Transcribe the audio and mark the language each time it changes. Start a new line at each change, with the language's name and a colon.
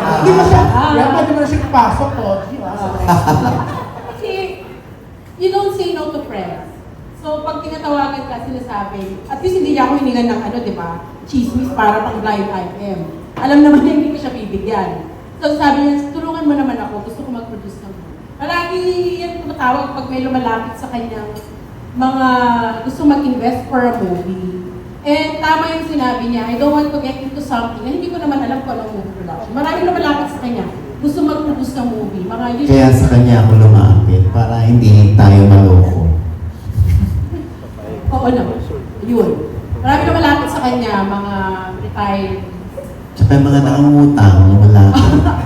Filipino: Hindi mo siya, kaya pwede mo na siya pasok ko. Kasi,
English: you don't say no to friends.
Filipino: So, pag tinatawagan ka, sinasabi, at least hindi niya ako hiningan ng di ba, chismis para pang blind item. Alam naman niya, hindi ko siya bibigyan. So, sabi niya, tulungan mo naman ako, gusto ko mag-produce ng movie. Palagi yan tumatawag pag may lumalapit sa kanyang mga gusto mag-invest for a movie. And tama yung sinabi niya,
English: I don't want to get into something
Filipino: na hindi ko naman alam kung anong movie production. Maraming lumalapit sa kanya, gusto mag-produce ng movie. Kaya sa kanya ako lumapit para hindi tayo maloko. Oo naman. Yun. Maraming lumalapit sa kanya, mga retired. Tsaka yung mga nangungutang, lumalapit.